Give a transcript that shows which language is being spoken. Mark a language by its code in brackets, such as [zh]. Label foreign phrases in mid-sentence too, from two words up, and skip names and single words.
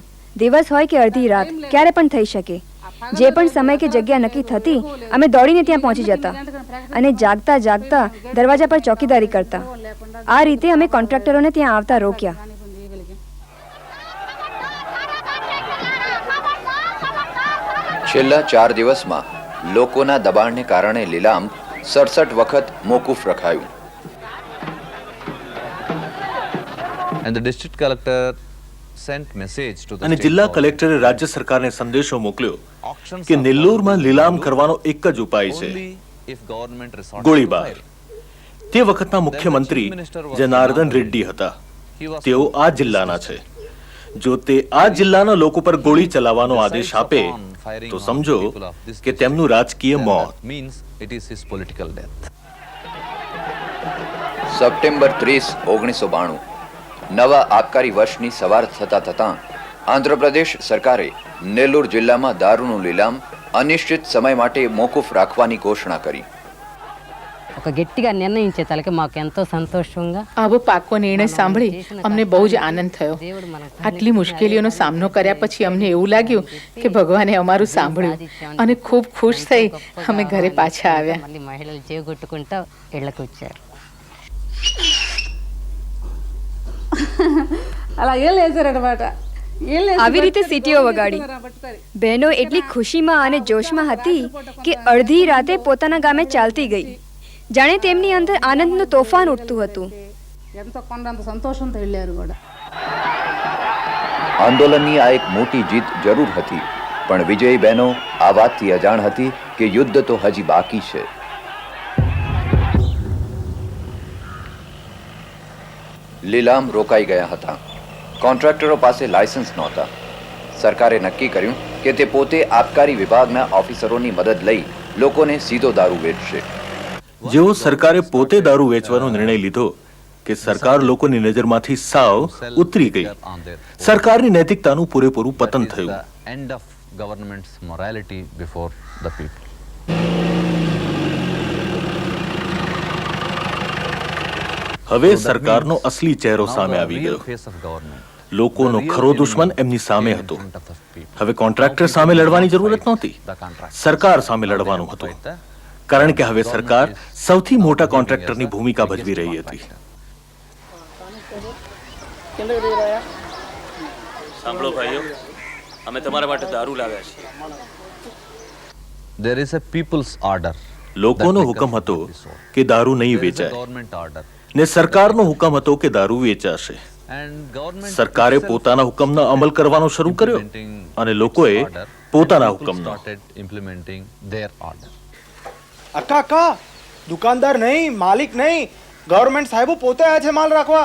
[gu] દિવસ હોય કે અડધી રાત, ક્યારે પણ થઈ શકે. જે પણ સમય કે જગ્યા નક્કી થતી, અમે દોડીને ત્યાં પહોંચી જતા અને જાગતા જાગતા દરવાજા પર ચોકીદારી કરતા. આ રીતે અમે કોન્ટ્રાક્ટરોને ત્યાં આવતા રોક્યા. છેલ્લા 4 દિવસમાં લોકોના દબાણને કારણે લીલામ 67 વખત મોકૂફ રખાયું. [en] And the district collector sent message to the [gu] અને જિલ્લા કલેક્ટરે રાજ્ય સરકારને સંદેશો મોકલ્યો કે નેલ્લોરમાં લીલામ કરવાનો એક જ ઉપાય છે, ગોળીબાર. તે વખતના મુખ્યમંત્રી જનાર્દન રેડ્ડી હતા. તેઓ આ જિલ્લાના છે. જો તે આ જિલ્લાના લોકો પર ગોળી ચલાવવાનો આદેશ આપે તો સમજો કે તેમનું રાજકીય મોત. સપ્ટેમ્બર 30, 1992 નવા આબકારી વર્ષની સવાર થતા થતાં આંધ્રપ્રદેશ સરકારે નેલ્લોર જિલ્લામાં દારૂનું લીલામ અનિશ્ચિત સમય માટે મોકૂફ રાખવાની ઘોષણા કરી. [te] ఒక గట్టిగా నిర్ణయించే తలకి మాకు ఎంతో సంతోషంగా [gu] આવો પાકો નિર્ણય સાંભળી અમને બહુ જ આનંદ થયો. આટલી મુશ્કેલીઓનો સામનો કર્યા પછી અમને એવું લાગ્યું કે ભગવાને અમારું સાંભળ્યું અને ખૂબ ખુશ થઈ અમે ઘરે પાછા આવ્યા. [te] మళ్ళీ మహిళలు చేగొట్టుకుంటా ఇళ్ళకి వచ్చారు. అలా ఏం లేచారనమాట. [gu] આવી રીતે સીટીઓ વગાડી. બહેનો એટલી ખુશીમાં અને જોશમાં હતી કે અડધી રાતે પોતાના ગામે ચાલતી ગઈ. જાણે તેમની અંદર આનંદનું તોફાન ઉઠતું હતું. [te] ఎంతో కొండంత సంతోషంతో వెళ్ళారు కూడా. [gu] આંદોલનની આ એક મોટી જીત જરૂર હતી, પણ વિજયી બહેનો આ વાતથી અજાણ હતી કે યુદ્ધ તો હજી બાકી છે. લીલામ રોકાઈ ગયા હતા. કોન્ટ્રાક્ટરો પાસે લાયસન્સ નહોતા. સરકારે નક્કી કર્યું કે તે પોતે આબકારી વિભાગના ઓફિસરોની મદદ લઈ લોકોને સીધો દારૂ વેચશે. જેવો સરકારે પોતે દારૂ વેચવાનો નિર્ણય લીધો કે સરકાર લોકોની નજરમાંથી સાવ ઉતરી ગઈ. સરકારની નૈતિકતાનું પૂરેપૂરું પતન થયું. [en] End of government's morality before the people. [gu] હવે સરકારનો અસલી ચહેરો સામે આવી ગયો. લોકોનો ખરો દુશ્મન એમની સામે હતો. હવે કોન્ટ્રાક્ટર સામે લડવાની જરૂરત નહોતી, સરકાર સામે લડવાનું હતું. કારણ કે હવે સરકાર સૌથી મોટા કોન્ટ્રાક્ટરની ભૂમિકા ભજવી રહી હતી. સાંભળો ભાઈઓ, અમે તમારા માટે દારૂ લાવ્યા છીએ. [en] There is a people's order. [gu] લોકોનો હુકમ હતો કે દારૂ નહીં વેચાય ને સરકારનો હુકમ હતો કે દારૂ વેચાશે. સરકારે પોતાના હુકમનો અમલ કરવાનો શરૂ કર્યો અને લોકોએ પોતાના હુકમનો. અક્કા અક્કા, દુકાનદાર નહીં, માલિક નહીં, ગવર્નમેન્ટ સાહેબો પોતે આયા છે માલ રાખવા.